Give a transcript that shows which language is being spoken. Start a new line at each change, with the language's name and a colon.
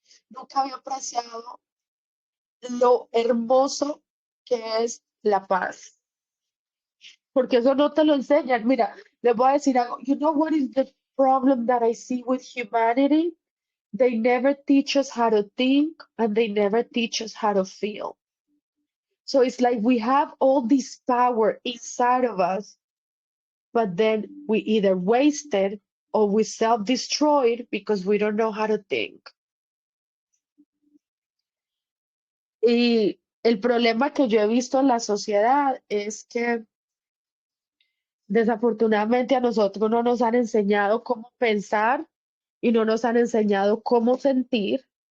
Spanish: Nunca había apreciado lo hermoso que es la paz. Porque eso no te lo enseñan. Mira, les voy a decir algo.
English: You know what is the problem that I see with humanity? They never teach us how to think and they never teach us how to feel. So it's like we have all this power inside of us, but then we either waste it or we self-destroy it because we don't know how to think.
Spanish: Y el problema que yo he visto en la sociedad es que desafortunadamente a nosotros no nos han enseñado cómo pensar y no nos han enseñado cómo sentir.